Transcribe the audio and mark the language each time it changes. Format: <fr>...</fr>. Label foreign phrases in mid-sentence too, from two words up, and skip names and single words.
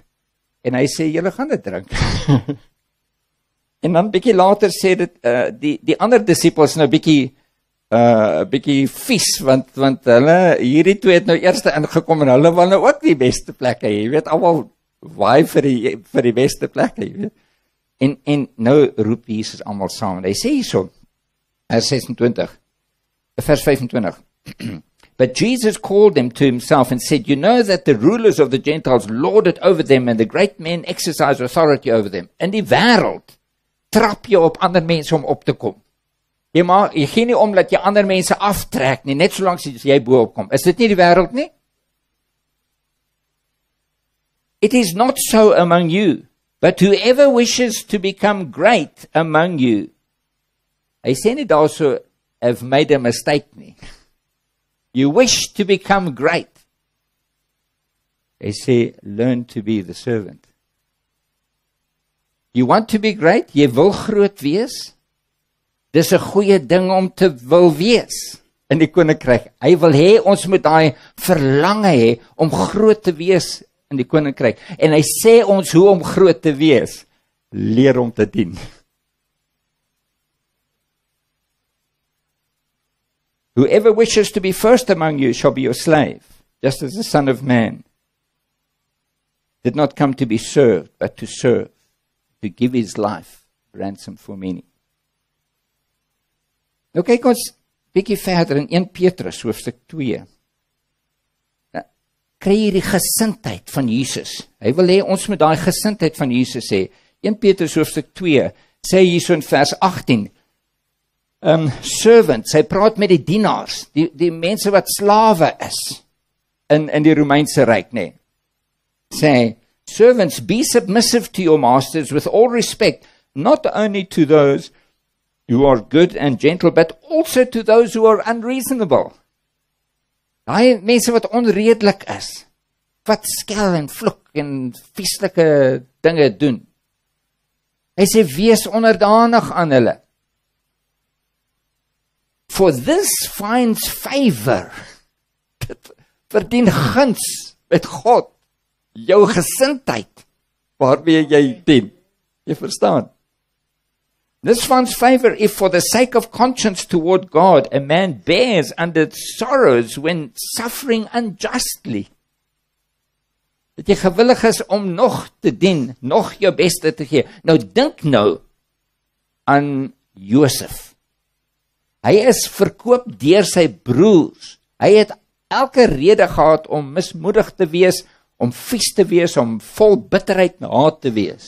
<af>En hy sê, julle gaan dit drink. En dan bietjie later sê dit, die ander disippels nou bietjie vies, want hulle, hierdie twee het nou eers ingekom en hulle wil nou ook die beste plekke hê. Jy weet, almal waai vir die beste plekke, jy weet. En nou roep Jesus almal saam. Hy sê hierso, vers 26, vers 25.</af> <en>But Jesus called them to himself and said, you know that the rulers of the Gentiles lord it over them and the great men exercise authority over them.</en> <af>In die wêreld trap jy op ander mense om op te kom. Jy gee nie om dat jy ander mense aftrek nie, net solank as jy bo opkom. Is dit nie die wêreld nie?</af> <en>It is not so among you, but whoever wishes to become great among you.</en> <af>Hy sê nie daarso,</af> <en>have made a mistake nie. You wish to become great.</en> <af>Hy sê,</af> <en>learn to be the servant. You want to be great?</en> <af>Jy wil groot wees? Dis 'n goeie ding om te wil wees in die koninkryk. Hy wil hê ons moet daai verlange hê om groot te wees in die koninkryk. En hy sê ons hoe om groot te wees. Leer om te dien.</af> <en>Whoever wishes to be first among you shall be your slave, just as the Son of Man did not come to be served, but to serve, to give his life ransom for many.</en> <af>Nou kyk ons bietjie verder in 1 Petrus hoofstuk 2. Kry jy die gesindheid van Jesus. Hy wil hê ons moet daai gesindheid van Jesus hê. 1 Petrus hoofstuk 2 sê hierso in vers 18. Servants, hy praat met die dienaars, die mense wat slawe is in die Romeinse ryk, nê. Sê,</af> <en>servants, be submissive to your masters with all respect, not only to those who are good and gentle, but also to those who are unreasonable.</en> <af>Daai mense wat onredelik is, wat skel en vloek en vieslike dinge doen. Hy sê, wees onderdanig aan hulle.</af> <en>For this finds favor.</en> <af>Dit verdien guns met God. Jou gesindheid waarmee jy dien. Jy verstaan?</af> <en>This finds favor if for the sake of conscience toward God a man bears under sorrows when suffering unjustly.</en> <af>Dat jy gewillig is om nog te dien, nog jou beste te gee. Nou dink nou aan Josef. Hy is verkoop deur sy broers. Hy het elke rede gehad om mismoedig te wees, om vies te wees, om vol bitterheid en haat te wees.</af>